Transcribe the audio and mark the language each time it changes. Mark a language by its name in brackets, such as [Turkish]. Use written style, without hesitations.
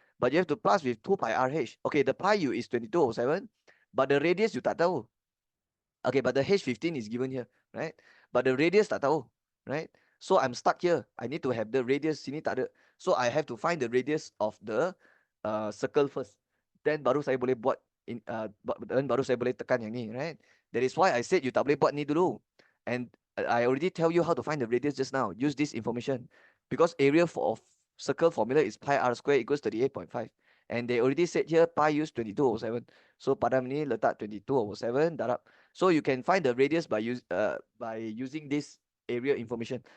[English] But you have to plus with 2 pi RH. Okay, the pi u is 2207. But the radius you tak tahu. Okay, but the H15 is given here, right? But the radius tak tahu, right? So I'm stuck here. I need to have the radius, sini tak ada. So I have to find the radius of the circle first. [Malay] Then baru saya boleh buat, then baru saya boleh tekan yang ni, right? [English] That is why I said you tak boleh buat ni dulu. And I already tell you how to find the radius just now. Use this information. Because area of circle formula is pi r square equals 38.5. And they already said here pi use 2207. So padam ni letak 2207 darab. So you can find the radius by using this area information.